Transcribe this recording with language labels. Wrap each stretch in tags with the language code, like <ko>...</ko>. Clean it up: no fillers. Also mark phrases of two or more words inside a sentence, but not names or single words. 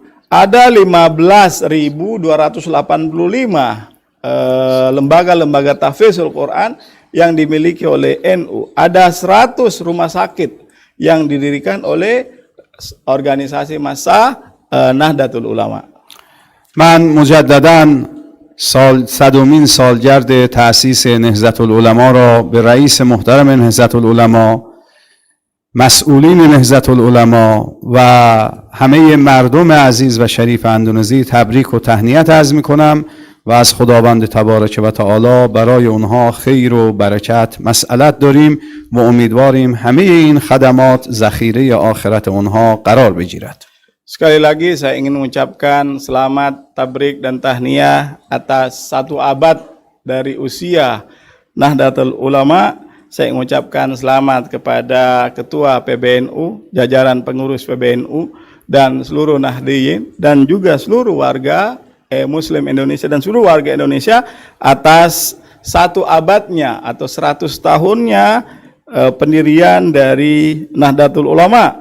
<id>Ada 15.285 lembaga-lembaga tahfizul Quran yang dimiliki oleh NU. Ada 100 rumah sakit yang didirikan oleh organisasi massa Nahdlatul Ulama.</id> <fa>من مجدداً صدومین سالگرد تأسیس نهضت العلما را به رئیس محترم نهضت العلما، مسئولین نهضت العلما و همه مردم عزیز و شریف اندونزی تبریک و تهنیت عرض می‌کنم و از خداوند تبارک و تعالی برای اونها خیر و برکت مسئلت داریم و امیدواریم همه این خدمات ذخیره آخرت اونها قرار بگیرد.</fa> <id>Sekali lagi saya ingin mengucapkan selamat, tabrik dan tahniah atas 1 abad dari usia Nahdlatul Ulama. Saya mengucapkan selamat kepada Ketua PBNU, jajaran pengurus PBNU dan seluruh Nahdiyin dan juga seluruh warga Muslim Indonesia dan seluruh warga Indonesia atas 1 abadnya atau 100 tahunnya pendirian dari Nahdlatul Ulama.</id>